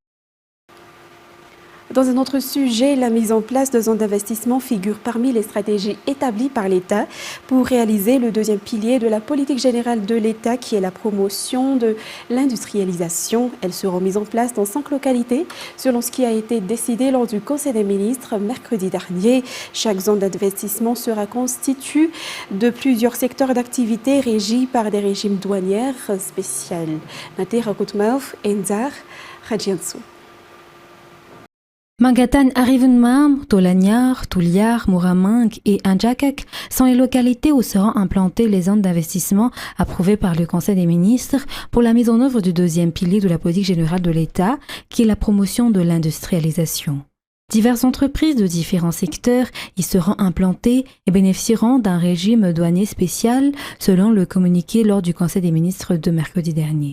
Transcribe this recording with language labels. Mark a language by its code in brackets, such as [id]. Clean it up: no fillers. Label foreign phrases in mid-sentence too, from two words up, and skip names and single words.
[fr] Dans un autre sujet, la mise en place de zones d'investissement figure parmi les stratégies établies par l'État pour réaliser le deuxième pilier de la politique générale de l'État qui est la promotion de l'industrialisation. Elles seront mises en place dans 5 localités selon ce qui a été décidé lors du Conseil des ministres mercredi dernier. Chaque zone d'investissement sera constituée de plusieurs secteurs d'activité régis par des régimes douanières spéciaux. Natera Koutmaouf, Enzar, Radjiansou. Mangatan Arivenmam, Tolanyar, Touliar, Mouramang et Andjakak sont les localités où seront implantées les zones d'investissement approuvées par le Conseil des ministres pour la mise en œuvre du deuxième pilier de la politique générale de l'État, qui est la promotion de l'industrialisation. Diverses entreprises de différents secteurs y seront implantées et bénéficieront d'un régime douanier spécial selon le communiqué lors du Conseil des ministres de mercredi dernier.